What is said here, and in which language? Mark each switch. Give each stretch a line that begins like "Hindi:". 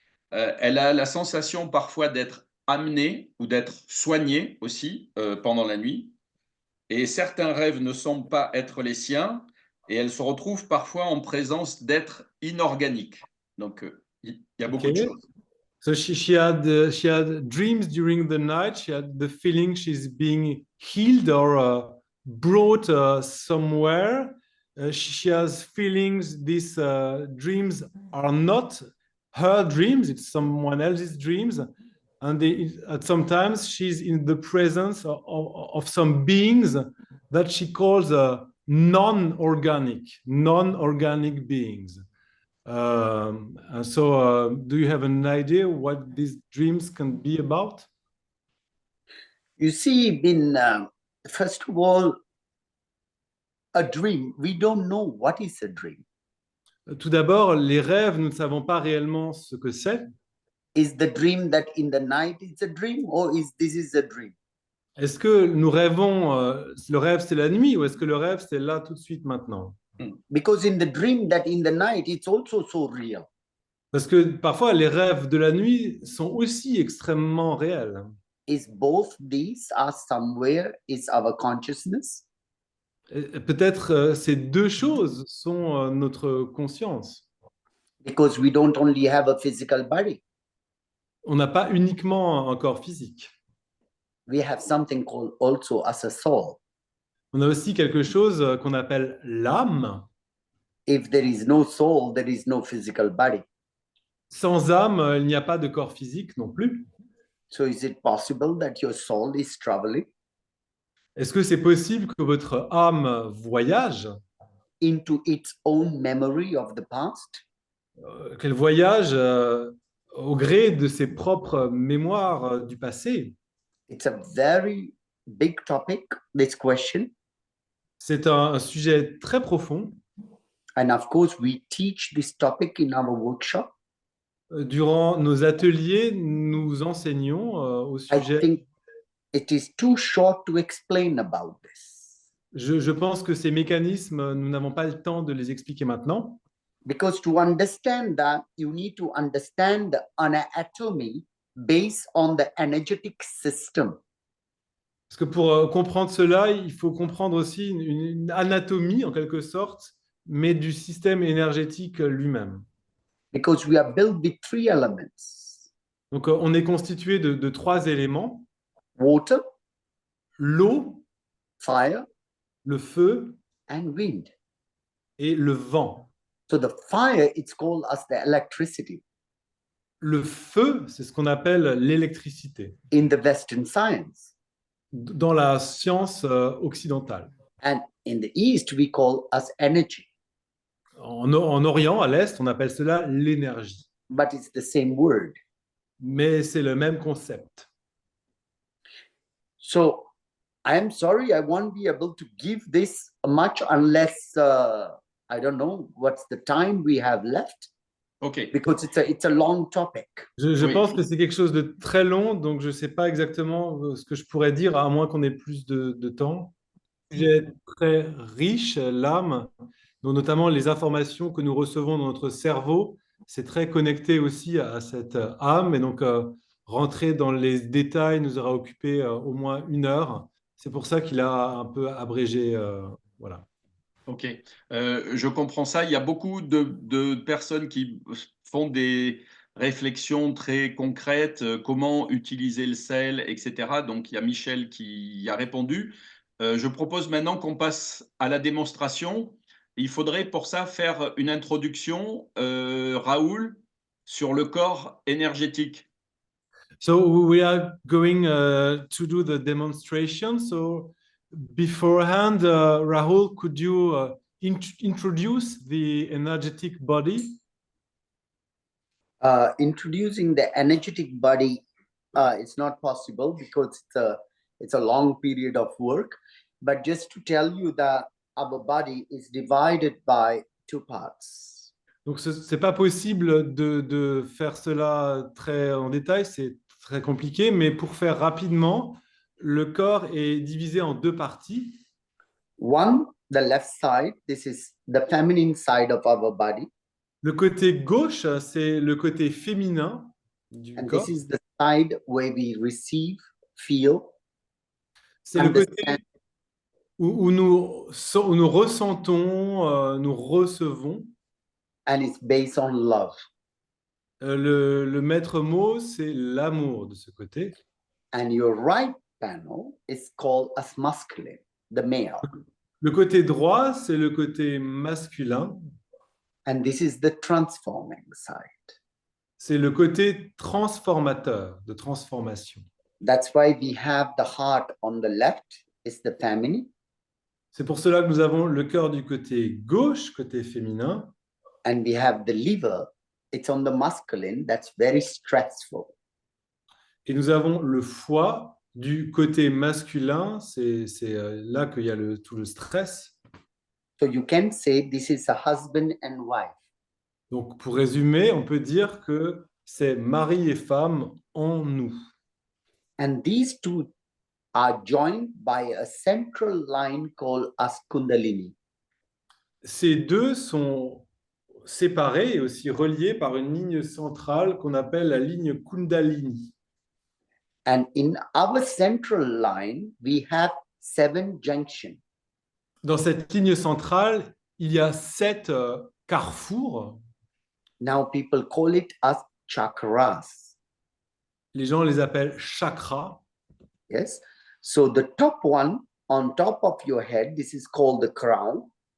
French: Elle a la sensation parfois d'être amenée ou d'être soignée aussi pendant la nuit. Et certains rêves ne semblent pas être les siens. Et elle se retrouve parfois en présence d'êtres inorganiques. Donc, il y a beaucoup de choses.
English: So she had dreams during the night. She had the feeling she's being healed or brought somewhere. She has feelings these dreams are not her dreams, it's someone else's dreams. And sometimes she's in the presence of some beings that she calls non-organic beings. Do you have an idea what these dreams can be about? You see, first of all, a dream, we don't know what is a dream.
French: Tout d'abord, les rêves, nous ne savons pas réellement ce que c'est.
English: Is the dream that in the night it's a dream, or this is a dream?
French: Est-ce que nous rêvons, le rêve c'est la nuit, ou est-ce que le rêve c'est là tout de suite maintenant?
English: Because in the dream that in the night it's also so real.
French: Parce que parfois les rêves de la nuit sont aussi extrêmement réels.
English: Is both these are somewhere is our consciousness?
French: Peut-être ces deux choses sont notre conscience.
English: Because we don't only have a physical body.
French: On n'a pas uniquement un corps physique.
English: We have something called also as a soul.
French: On a aussi quelque chose qu'on appelle l'âme.
English: If there is no soul, there is no physical body.
French: Sans âme, il n'y a pas de corps physique non plus.
English: So is it possible that your soul is traveling?
French: Est-ce que c'est possible que votre âme voyage?
English: Into its own memory of the past?
French: Qu'elle voyage au gré de ses propres mémoires du passé?
English: It's a very big topic, this question.
French: C'est un sujet très profond.
English: And of course, we teach this topic in our workshop.
French: Durant nos ateliers, nous enseignons au
English: I
French: sujet.
English: think it is too short to explain about this.
French: Je pense que ces mécanismes, nous n'avons pas le temps de les expliquer maintenant.
English: Because to understand that, you need to understand the anatomy based on the energetic system.
French: Parce que pour comprendre cela, il faut comprendre aussi une anatomie, en quelque sorte, mais du système énergétique lui-même.
English: Because we are built with three elements:
French: Donc, on est constitué de trois éléments,
English: water,
French: l'eau,
English: fire,
French: le feu
English: and wind.
French: et le vent.
English: So the fire, it's called as the electricity
French: Le feu, c'est ce qu'on appelle l'électricité
English: in the Western science.
French: dans la science occidentale.
English: And in the East, we call as energy,
French: En Orient, à l'Est, on appelle cela l'énergie.
English: but it's the same word.
French: Mais c'est le même concept.
English: So I am sorry, I won't be able to give this much unless I don't know what's the time we have left, OK. because it's a long topic.
French: Je Oui. pense que c'est quelque chose de très long, donc je ne sais pas exactement ce que je pourrais dire, à moins qu'on ait plus de temps. Un sujet très riche, l'âme, donc notamment les informations que nous recevons dans notre cerveau, c'est très connecté aussi à cette âme, et donc rentrer dans les détails nous aura occupé au moins 1 heure. C'est pour ça qu'il a un peu abrégé, voilà. OK. Je comprends ça. Il y a beaucoup de personnes qui font des réflexions très concrètes, comment utiliser le sel, etc. Donc, il y a Michel qui y a répondu. Je propose maintenant qu'on passe à la démonstration. Il faudrait pour ça faire une introduction, Raoul, sur le corps énergétique.
English: So we are going to do the demonstration. So beforehand, Rahul, could you introduce the energetic body? Introducing the energetic body, it's not possible because it's a long period of work. But just to tell you that our body is divided by two parts.
French: Donc c'est pas possible de faire cela très en détail, c'est très compliqué, mais pour faire rapidement, le corps est divisé en 2 parties.
English: One, the left side, this is the feminine side of our body.
French: Le côté gauche, c'est le côté féminin du
English: And
French: corps.
English: this is the side where we receive, feel,
French: C'est le côté
English: understand,
French: où nous ressentons, nous recevons.
English: and it's based on love.
French: Le maître mot, c'est l'amour de ce côté.
English: And your right panel is called as masculine, the male.
French: Le côté droit, c'est le côté masculin.
English: And this is the transforming side.
French: C'est le côté transformateur, de transformation.
English: That's why we have the heart on the left, is the feminine,
French: C'est pour cela que nous avons le cœur du côté gauche, côté féminin,
English: and we have the liver, it's on the masculine, that's very stressful.
French: et nous avons le foie du côté masculin, c'est là qu'il y a tout le stress.
English: So you can say this is a husband and wife.
French: Donc, pour résumer, on peut dire que c'est mari et femme en nous.
English: And these two are joined by a central line called as Kundalini.
French: Ces deux sont séparés et aussi reliés par une ligne centrale qu'on appelle la ligne Kundalini.
English: And in our central line, we have 7 junctions.
French: Dans cette ligne centrale, il y a 7 carrefours.
English: Now people call it as chakras.
French: Les gens les appellent chakras.
English: Yes. So the top one on top of your head, this is called the crown.